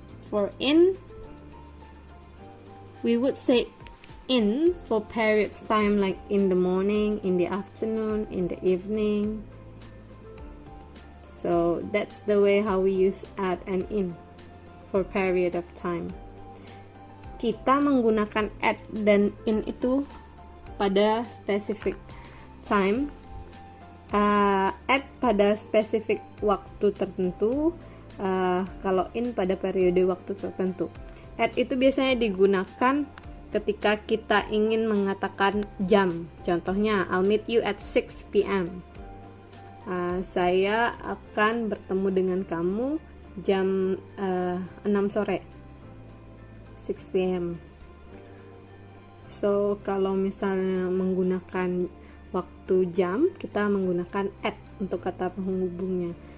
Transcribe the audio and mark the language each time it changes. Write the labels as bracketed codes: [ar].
[en] For in, we would say in for periods time like in the morning, in the afternoon, in the evening. So that's the way how we use at and in for period of time. [id] Kita menggunakan at dan in itu pada [en] specific time, [id] at pada specific waktu tertentu, kalau in pada periode waktu tertentu. At itu biasanya digunakan ketika kita ingin mengatakan jam. Contohnya, [en] I'll meet you at 6 p.m. [id] Saya akan bertemu dengan kamu jam 6 sore, 6 p.m. So kalau misalnya menggunakan waktu jam, kita menggunakan at untuk kata penghubungnya.